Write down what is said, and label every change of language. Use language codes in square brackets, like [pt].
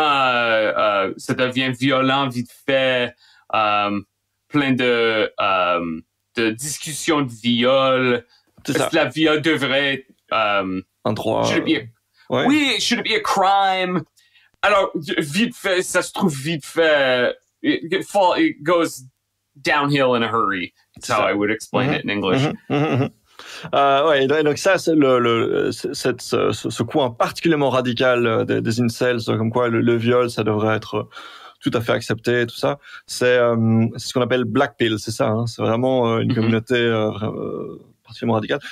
[fr] ça devient violent vite fait. Plein de discussions de viol. Est-ce que la viol devrait être un droit? [en] Oui, should it be a crime? [fr] Alors, vite fait, ça se trouve vite fait. [en] It goes downhill in a hurry. That's how I would explain it in English. [fr] Ouais, donc ça, c'est ce coin particulièrement radical des incels, comme quoi le viol, ça devrait être tout à fait accepté, tout ça. C'est ce qu'on appelle black pill, c'est ça. C'est vraiment une communauté particulièrement radicale.